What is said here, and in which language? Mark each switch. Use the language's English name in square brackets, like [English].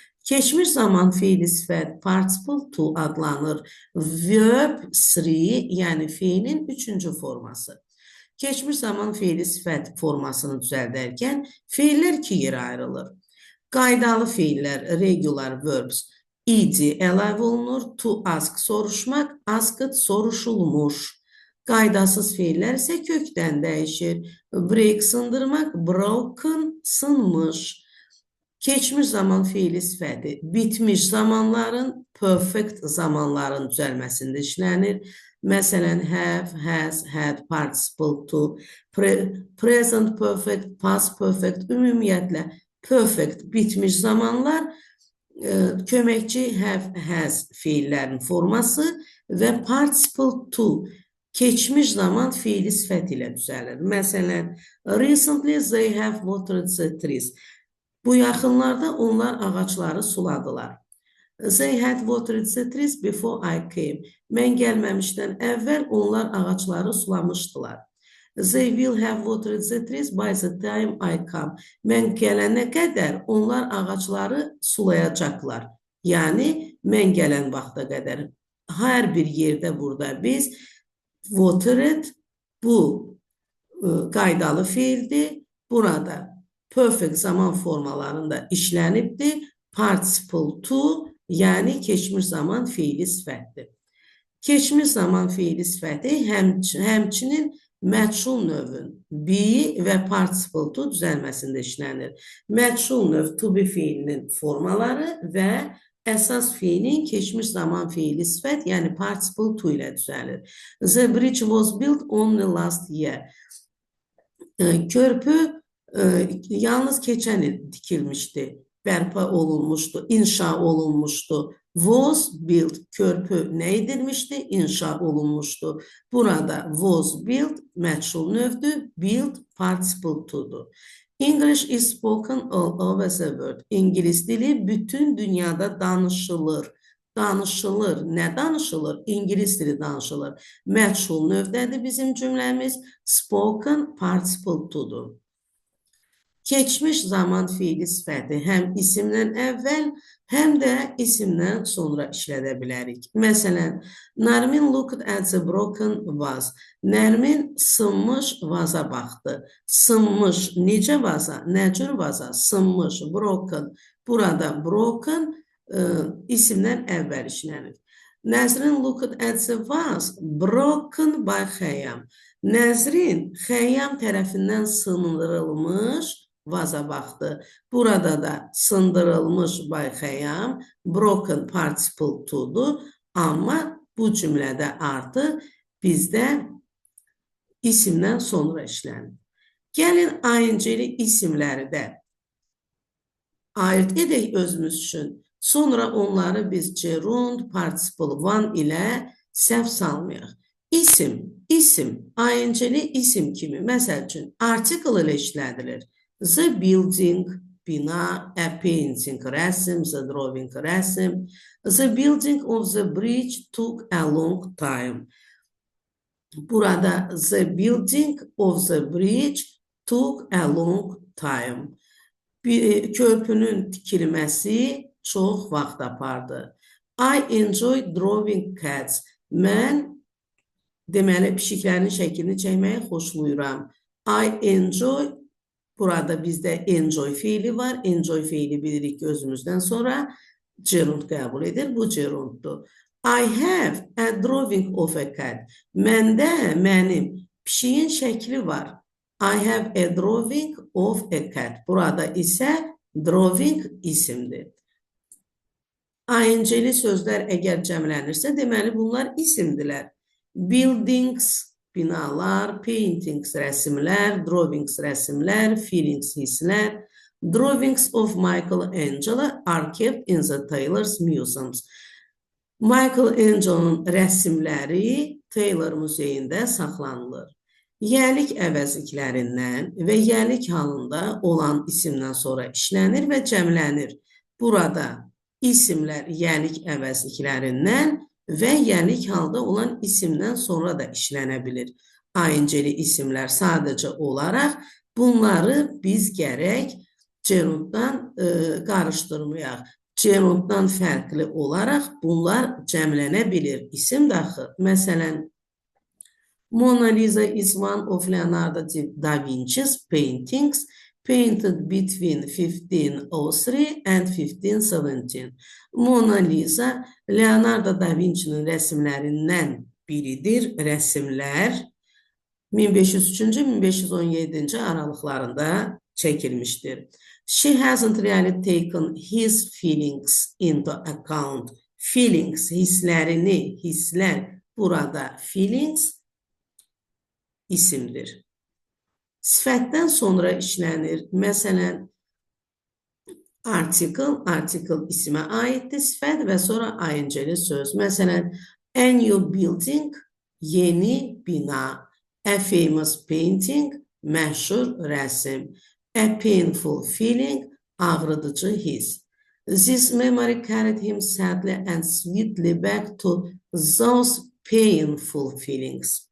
[Azerbaijani] Keçmiş zaman fiili sifət participle to adlanır. Verb 3, yəni fiilin üçüncü forması. Keçmiş zaman feili sifət formasını düzəldərkən feillər iki yerə ayrılır. Qaydalı feillər, regular verbs, ed əlavə olunur. [English] To ask soruşmaq, asked soruşulmuş. [Azerbaijani] Qaydasız feillər isə kökdən dəyişir. Break sındırmaq, broken sınmış. Keçmiş zaman feili sifəti bitmiş zamanların, perfect zamanların düzəlməsində işlənir. Məsələn, have, has, had, participle to, present perfect, past perfect, ümumiyyətlə perfect bitmiş zamanlar köməkçi have, has feillərin forması və participle to keçmiş zaman feili sifəti ilə düzəlir. [English] Məsələn, recently they have watered the trees. [Azerbaijani] Bu yaxınlarda onlar ağacları suladılar. [English] They had watered the trees before I came. [Azerbaijani] Mən gəlməmişdən əvvəl onlar ağacları sulamışdılar. [English] They will have watered the trees by the time I come. [Azerbaijani] Mən gələnə qədər onlar ağacları sulayacaqlar. Yəni, mən gələn vaxta qədər. Hər bir yerdə burada biz watered bu qaydalı feildir. Burada perfect zaman formalarında işlənibdir. Participle to, yəni keçmiş zaman feili sifətdir. Keçmiş zaman feili sifəti həmçinin məchul növün be və participle to düzəlməsində işlənir. Məchul növ to be feilinin formaları və əsas feilin keçmiş zaman feili sifət, yəni participle to ilə düzəlir. [English] The bridge was built only last year. [Azerbaijani] Körpü yalnız keçən il tikilmişdi, bərpa olunmuşdu, inşa olunmuşdu. Was built, körpü nə edilmişdi? İnşa olunmuşdu. Burada was built məchul növdür, built participle to'dur. [English] English is spoken all over the world. [Azerbaijani] İngilis dili bütün dünyada danışılır. Danışılır. Nə danışılır? İngilis dili danışılır. Məchul növdədir bizim cümləmiz. Spoken participle to'dur. Keçmiş zaman feili sifəti həm isimdən əvvəl, həm də isimdən sonra işlədə bilərik. [English] Məsələn, Nərmin looked at the broken vase. [Azerbaijani] Nərmin sınmış vaza baxdı. Sınmış, necə vaza? Nə cür vaza? Sınmış, broken. Burada broken isimdən əvvəl işlənir. [English] Nəzrin looked at the vase broken by Xəyyam. [Azerbaijani] Nəzrin Xəyyam tərəfindən sındırılmış vaza baxdı. Burada da sındırılmış by Xəyyam, broken participle to'dur. Amma bu cümlədə artıq bizdə isimdən sonra işlənir. Gəlin ING-li isimləri də ayırt edək özümüz üçün. Sonra onları biz gerund, participle one ilə səhv salmayaq. İsim, ING-li isim kimi, məsəl üçün, article ilə işlədilir. [English] The building, bina, a painting, rəsm, the drawing, rəsm. The building of the bridge took a long time. Burada the building of the bridge took a long time. [Azerbaijani] Körpünün tikilməsi çox vaxt apardı. [English] I enjoy drawing cats. [Azerbaijani] Mən deməli pişiklərin şəklini çəkməyi xoşlayıram. I enjoy, burada bizdə enjoy feili var. Enjoy feili bilirik ki, özümüzdən sonra gerund qəbul edir. Bu gerunddur. [English] I have a drawing of a cat. [Azerbaijani] Məndə mənim pişiyin şəkli var. [English] I have a drawing of a cat. [Azerbaijani] Burada isə drawing isimdir. ING-li sözlər əgər cəmlənirsə, deməli bunlar isimdilər. Buildings, binalar, paintings, rəsimlər, drawings, rəsimlər, feelings, hisslər. [English] Drawings of Michelangelo are kept in the Taylor's Museums. [Azerbaijani] Michelangelo'nun rəsimləri Taylor muzeyində saxlanılır. Yəlik əvəzliklərindən və yəlik halında olan isimdən sonra işlənir və cəmlənir. Burada isimlər yəlik əvəzliklərindən və yəlik halda olan isimdən sonra da işlənə bilir. ING-li isimlər sadəcə olaraq bunları biz gərək gerunddan qarışdırmayaq. Gerunddan fərqli olaraq bunlar cəmlənə bilir. İsim daxı, məsələn, [English] Mona Lisa is one of Leonardo da Vinci's paintings painted between 1503 and 1517. [Azerbaijani] Mona Lisa, Leonardo da Vinci'nin rəsmlərindən biridir. Rəsmlər 1503-1517 aralıqlarında çəkilmişdir. [English] She hasn't really taken his feelings into account. [Azerbaijani] Feelings, hisslərini, hisslər burada feelings isimdir. Sifətdən sonra işlənir. Məsələn, article isimə aiddir, sifət və sonra ing-li söz. Məsələn, [English] a new building, [Azerbaijani] yeni bina. [English] A famous painting, məşhur rəsm. A painful feeling, ağrıdıcı his. This memory carried him sadly and sweetly back to those painful feelings.